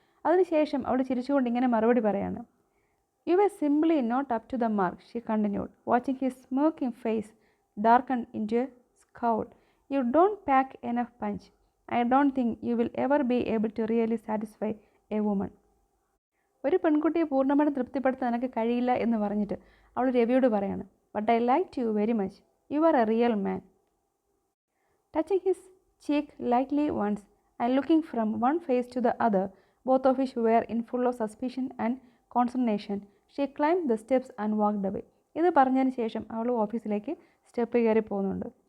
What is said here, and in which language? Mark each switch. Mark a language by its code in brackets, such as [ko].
[ml] അതിനുശേഷം അവൾ ചിരിച്ചുകൊണ്ട് ഇങ്ങനെ മറുപടി പറയാണ്: [en] You were simply not up to the mark, she continued, watching his smoking face darken into a scowl. You don't pack enough punch. I don't think you will ever be able to really satisfy a woman. [ml] ഒരു പെൺകുട്ടിയെ പൂർണ്ണമായിട്ടും തൃപ്തിപ്പെടുത്താൻ എനിക്ക് കഴിയില്ല എന്ന് പറഞ്ഞിട്ട് അവൾ രവിയോട് പറയാണ്, [en] But I like you very much, you are a real man. Touching his cheek lightly once and looking from one face to the other, both of which were in full of suspicion and consternation, she climbed the steps and walked away. [ml] ഇത് പറഞ്ഞതിന് ശേഷം അവൾ ഓഫീസിലേക്ക് step കയറി പോകുന്നുണ്ട്.